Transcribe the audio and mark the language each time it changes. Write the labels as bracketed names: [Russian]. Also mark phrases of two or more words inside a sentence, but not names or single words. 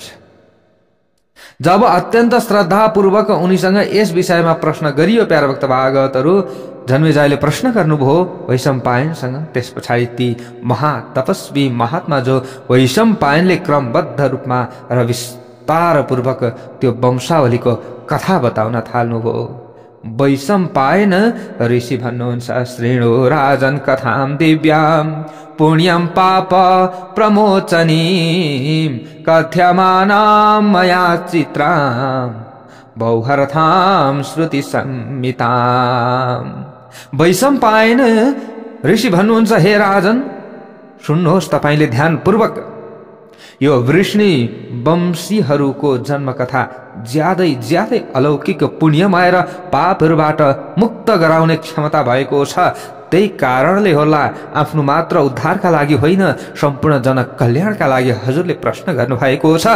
[Nepali] जब अत्यन्त श्रद्धापूर्वक उनीसँग यस विषयमा प्रश्न गरियो, प्यारभक्त भागवतहरू, जन्मेजयले प्रश्न गर्नुभयो वैशम्पायनसँग। त्यस पछाडि ती महातपस्वी महात्मा जो वैशम्पायनले क्रमबद्ध रूपमा र विस्तारपूर्वक त्यो वंशावलीको कथा बताउन थाल्नुभयो। वैशम्पायन ऋषि भन्नुहुन्छ, [Sanskrit] श्रेणो राजन कथाम दिव्याम पुण्यम पाप प्रमोचनीम कथ्यमानाम मया चित्राम बहुहरथाम श्रुति संहिताम। [Nepali] वैशम्पायन ऋषि भन्नुहुन्छ, हे राजन सुन्नुहोस्, तपाईले ध्यानपूर्वक यो वृष्णि वंशीहरूको जन्मकथा ज्यादै अलौकिक पुण्यमय र पापहरूबाट मुक्त गराउने क्षमता भएको छ। त्यही कारणले होला आफ्नो मात्र उद्धारका लागि होइन, सम्पूर्ण जनकल्याणका लागि हजुरले प्रश्न गर्नुभएको छ।